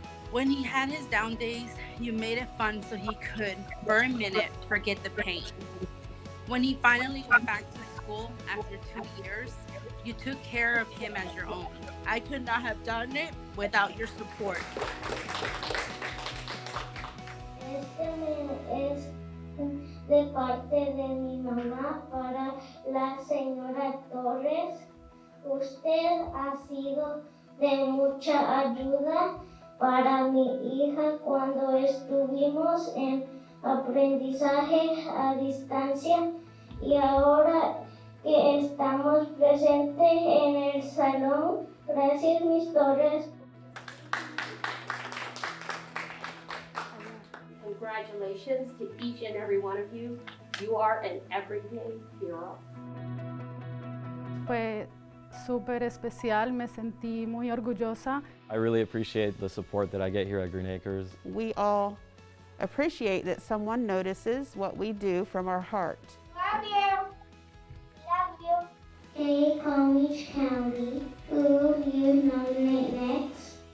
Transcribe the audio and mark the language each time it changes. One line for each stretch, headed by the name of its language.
English: When he had his down days, you made it fun so he could, for a minute, forget the pain. When he finally went back to school after 2 years, you took care of him as your own. I could not have done it without your support.
Spanish: Es de parte de mi mamá para la señora Torres. Usted ha sido de mucha ayuda para mi hija cuando estuvimos en aprendizaje a distancia y ahora que estamos presentes en el salón. Gracias, Miss Torres.
English: Congratulations to each and every one of you. You are an everyday hero.
Spanish: Fue súper especial, me sentí muy orgullosa.
English: I really appreciate the support that I get here at Green Acres. We all appreciate that someone notices what we do from our heart. Love you. Love you. Hey, Palm Beach County, who you nominate next?